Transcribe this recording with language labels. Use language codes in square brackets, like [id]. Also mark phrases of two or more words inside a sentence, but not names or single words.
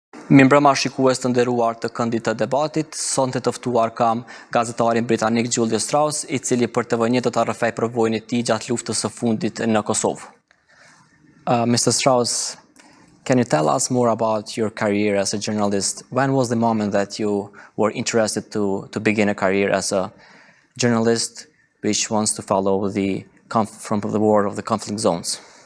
[sq] Mirëmbrëma shikues të nderuar të Këndit të debatit, sonte të ftuar kam gazetarin britanik Julius Strauss, I cili për Tëvë1 do ta rrëfej përvojën e tij gjatë luftës së fundit në Kosovë. [en] Mr. Strauss, can you tell us more about your career as a journalist? When was the moment that you were interested to begin a career as a journalist which wants to follow from the war of the conflict zones?